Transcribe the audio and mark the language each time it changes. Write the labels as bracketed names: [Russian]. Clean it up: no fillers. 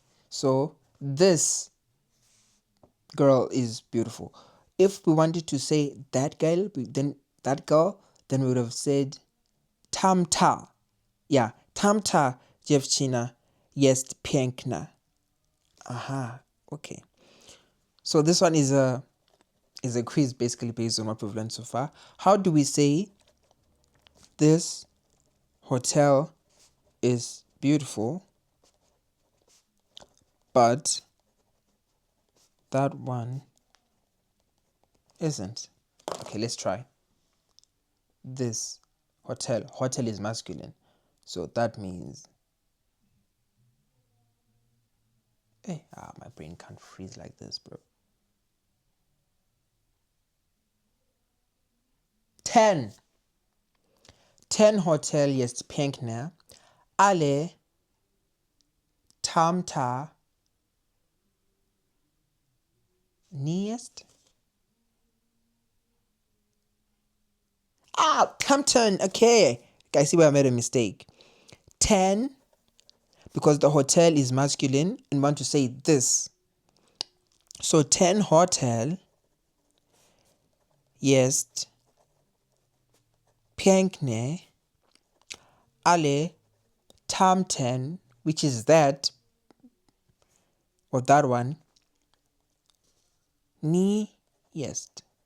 [English] So this girl is beautiful. If we wanted to say that girl, then we would have said tamta. [Polish] Yeah, tamta dziewczyna jest piękna. [English] Aha, okay. So this one is a quiz basically based on what we've learned so far. How do we say this hotel is beautiful, but that one isn't? Okay, let's try. This hotel is masculine, so that means my brain can't freeze like this, bro. [Polish] 10 hotel jest piękne, ale tamta nie jest. Campton. [English] Okay, I see where I made a mistake. 10, because the hotel is masculine and want to say this. [Polish] So 10 hotel jest piękne, ale tamten, [English] which is that, or that one, [Polish] nie jest.